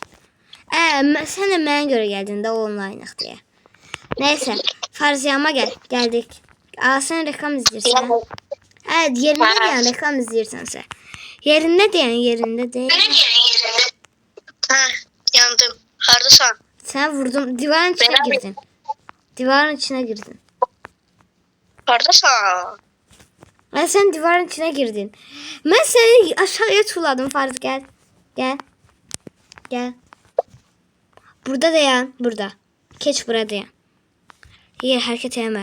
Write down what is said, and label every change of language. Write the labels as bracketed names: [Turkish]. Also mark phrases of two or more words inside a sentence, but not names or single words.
[Azerbaijani] Sən də mənə görə gəldin də online'ıq deyə. Neyse, Farziyama gəldik. Sən reklam izləyirsən. Yerində deyən reklam izləyirsənsə. Yerində deyən. Ha, yandım. Hardasan? Sən vurdum, divarın içine girdin. Hardasan? [Turkish] Sen divarın içine girdin. Ben seni aşağıya tulladım Farz, gel. [Azerbaijani] Burada dayan, burada. [Turkish] Geç burada dayan. Yer hareket etme.